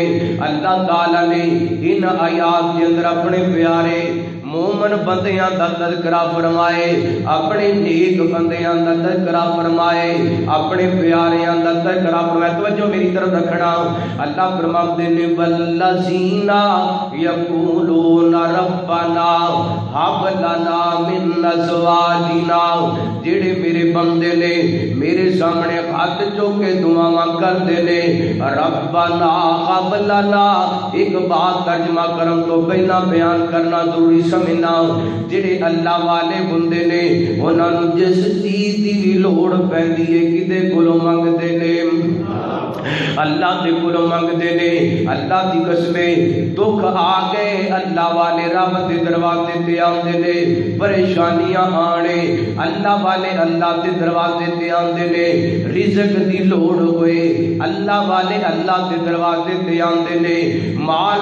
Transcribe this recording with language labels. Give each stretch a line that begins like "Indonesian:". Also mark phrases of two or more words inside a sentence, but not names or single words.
Urdu: اللہ تعالیٰ نے ان آیات کے اندر
Punjabi: اپنے پیارے مومن بندیاں دا تذکرہ فرمائے، اپنے نیک بندیاں دا تذکرہ فرمائے، اپنے پیاریاں دا تذکرہ فرمائے۔
Urdu: توجہ میری طرف رکھنا، اللہ فرماتے ہیں
Arabic: والذین یقولون ربنا ہب لنا من ازواجنا،
Punjabi: جڑے میرے بندے نے میرے سامنے ہاتھ چوکے دعاواں کردے نے
Arabic: ربنا ہب لنا،
Urdu: ایک بات
Punjabi: ترجمہ کرن تو پہلا بیان کرنا ضروری سمجھنا، جڑے اللہ والے بندے نے انہاں نوں جس چیز دی لوڑ پیندی ہے کدے کولوں منگدے نے، اللہ دے کولوں منگدے نے۔ اللہ دی قسم دکھ آ گئے اللہ والے رب دے دروازے تے آندے نے، پریشانیاں آنے اللہ والے اللہ دے دروازے تے آندے نے، رزق دی لوڑ ہوئے اللہ والے اللہ دے دروازے تے آندے نے، مال